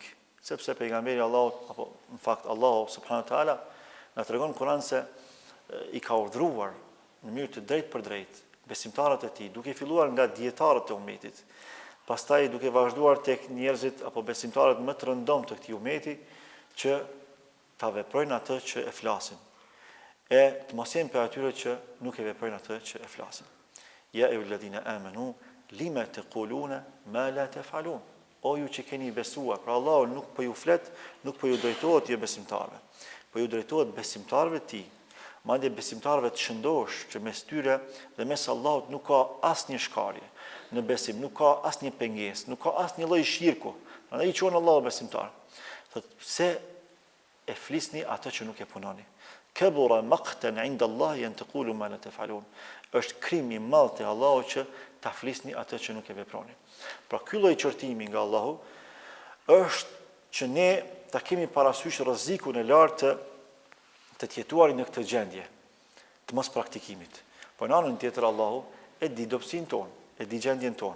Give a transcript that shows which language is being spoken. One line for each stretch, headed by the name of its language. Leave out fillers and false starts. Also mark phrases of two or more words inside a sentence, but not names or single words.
Albanian: Sepse pejgamberi Allahut, apo në fakt Allahu
Arabic: سبحانه وتعالى
Albanian: na tregon në Kur'an se i ka urdhëruar në mënyrë të drejtë për drejtë besimtarët e tij, duke filluar nga dietarët e ummetit, pastaj duke vazhduar tek njerëzit apo besimtarët më të rëndom të këtij ummeti, që ta veprojnë atë që e flasin. E të mos jenë për atyre që nuk e veprojnë atë që e flasin.
Arabic: يا أيها الذين آمنوا لم تقولون ما لا تفعلون.
Albanian: O ju që keni besuar, pra Allahu nuk po ju flet, nuk po ju drejtohet ju besimtarëve, po ju drejtohet besimtarëve të tij. Madje besimtarëve të shëndosh që mes tyre dhe mes Allahut nuk ka asnjë shkarje. Në besim nuk ka asnjë pengesë, nuk ka asnjë lloj shirku. Prandaj i quhen Allahu besimtar. Thotë pse e flisni atë që nuk e punoni.
Arabic: كبر مقتا عند الله أن تقولوا ما لا تفعلون.
Albanian: Është krim i madh te Allahu që ta flisni atë që nuk e veproni. Pra ky lloj qortimi nga Allahu është që ne ta kemi parasysh rrezikun e lartë të tjetuarit në këtë gjendje, të mos praktikimit. Po në anën tjetër Allahu e di dobësinë tonë, e di gjendjen tonë.